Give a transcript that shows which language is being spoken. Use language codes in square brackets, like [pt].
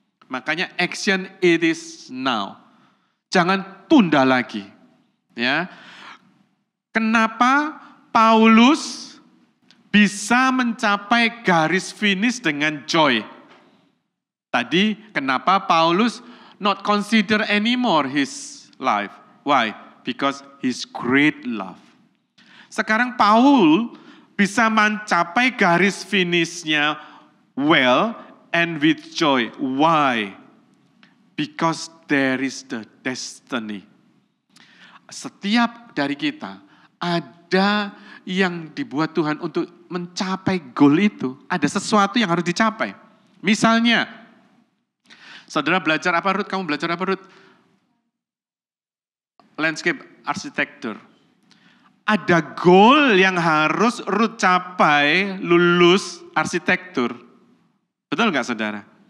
[en] Makanya action it is now. [id] Jangan tunda lagi. Ya. Kenapa Paulus bisa mencapai garis finish dengan joy? Tadi kenapa Paulus [en] not consider anymore his life? Why? Because his great love. [id] Sekarang Paul bisa mencapai garis finishnya [en] well and with joy. Why? Because there is the destiny. [id] Setiap dari kita ada yang dibuat Tuhan untuk mencapai goal itu. Ada sesuatu yang harus dicapai. Misalnya, saudara belajar apa Ruth? Kamu belajar apa Ruth? Landscape architecture. Ada goal yang harus Ruth capai lulus arsitektur. Betul nggak saudara?